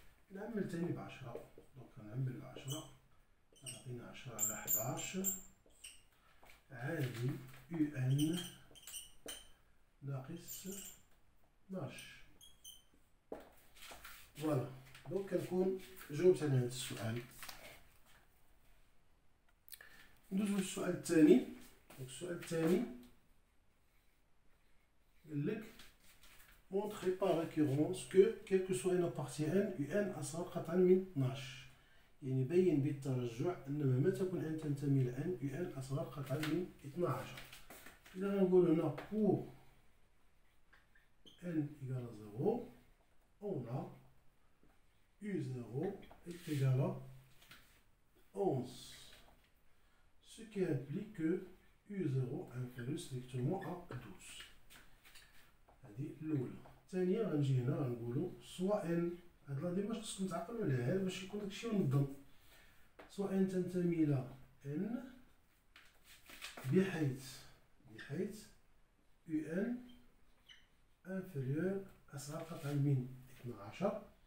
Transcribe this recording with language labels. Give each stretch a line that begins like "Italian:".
Arabic: نعمل تاني ب 10 دونك غنعمل ب 10 غتعطينا 10 على 11 عادي يو ان ناقص 12. فوالا دونك كنكون جاوبت على هذا السؤال. ندوزو للسؤال الثاني. السؤال الثاني قال لك
French: montrez par récurrence que quelle que soit une partie n un
Arabic: أصغر قطعا من 12. يعني بين بالترجع أن مهما تكون n تنتمي ل n un أصغر قطعا من 12. إذا غنقول هنا
French: pour n égale à 0 on a u0 est égal à 11. Ce qui implique que u0 inférieur strictement à 12.
Arabic: هذه الأولى. الثانية غنجي هنا غنقولو سوا ان، هاد لا ديماج خصكم تعقلوا عليها باش يكون داكشي منظم. سوا ان تنتمي إلى ان بحيث
French: u n inférieur
Arabic: أصغر قطعا من 12.